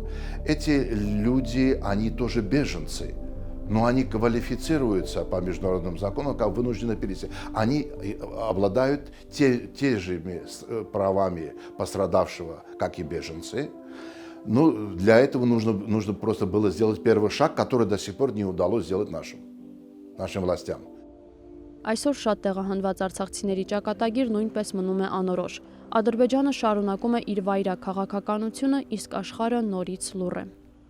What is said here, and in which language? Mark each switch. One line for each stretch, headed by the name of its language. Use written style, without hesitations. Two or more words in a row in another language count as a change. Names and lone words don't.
Russian: Эти люди, они тоже беженцы, но они квалифицируются по международным законам как вынужденно переселенцы. Они обладают те же правами пострадавшего, как и беженцы. Но для этого нужно просто было сделать первый шаг, который до сих пор не удалось сделать нашим властям.
Armenian: Այսօր շատ տեղահանված արցախցիների ճակատագիր նույնպես մնում է անորոշ։ Ադրբեջանը շարունակում է իր վայրաքաղաքականությունը, իսկ աշխարհը նորից լուռ է։